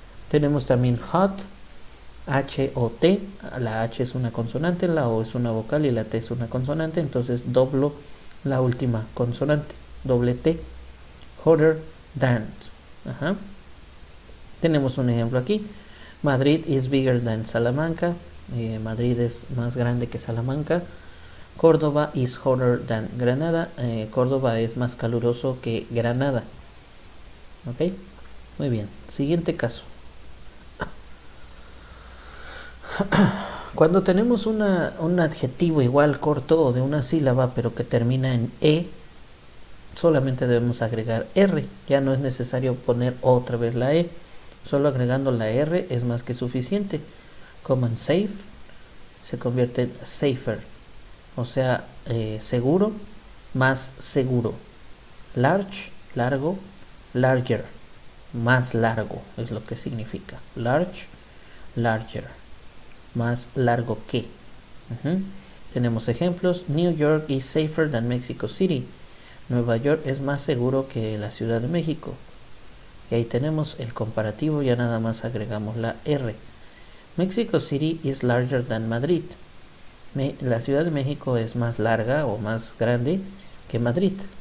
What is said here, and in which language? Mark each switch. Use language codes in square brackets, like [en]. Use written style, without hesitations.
[es] Tenemos también hot, H-O-T. La H es una consonante, la O es una vocal y la T es una consonante. Entonces doblo la última consonante. Doble T. [en] Hotter than. [es] Ajá. Tenemos un ejemplo aquí. [en] Madrid is bigger than Salamanca. [es] Madrid es más grande que Salamanca. [en] Córdoba is hotter than Granada. [es] Córdoba es más caluroso que Granada. Ok, muy bien. Siguiente caso. Cuando tenemos un adjetivo igual corto o de una sílaba pero que termina en E, solamente debemos agregar R. Ya no es necesario poner otra vez la E. Solo agregando la R es más que suficiente. Como en safe se convierte en safer. O sea, seguro más seguro. Large, largo. Larger, más largo es lo que significa. Large, larger, más largo que. Tenemos ejemplos. [en] New York is safer than Mexico City. [es] Nueva York es más seguro que la Ciudad de México. Y ahí tenemos el comparativo, ya nada más agregamos la R. [en] Mexico City is larger than Madrid. [es] La Ciudad de México es más larga o más grande que Madrid.